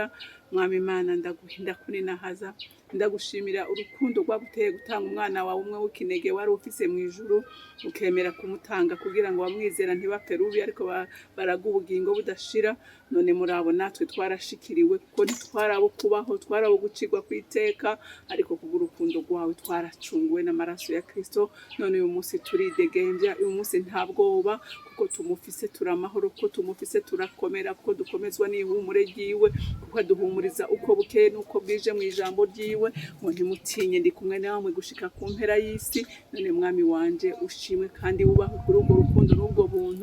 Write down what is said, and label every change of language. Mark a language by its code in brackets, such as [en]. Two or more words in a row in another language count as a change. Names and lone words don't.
[rn] Mwami Imana ndakuninahaza, ndagushimira urukundo rwaguteye gutanga umwana wawe umwe w'ikinege wari ufise mu ijuru, ukemera kumutanga kugira ngo bamwizera ntibapfe rubi, ariko baraga ubugingo budashira. None murabo natwe twarashikiriwe, kuko ntitwarabo kubaho, twarabo gucirwa kw'iteka, ariko kubw'urukundo rwawe twaracunguwe n'amaraso ya Kristo. None uyu munsi turidegembya, uyu munsi nta bwoba, kuko tumufise turamahoro, kuko tumufise turakomera, kuko dukomezwa n'ihumure ryiwe, kuko aduhumuriza uko bukeye n'uko bwije mu ijambo ryiwe. Ngo ntimutinye, ndi kumwe namwe gushika ku mpera y'isi. None mwami wanje ushimwe kandi wubahwe kuri urwo rukundo n'ubwo buntu.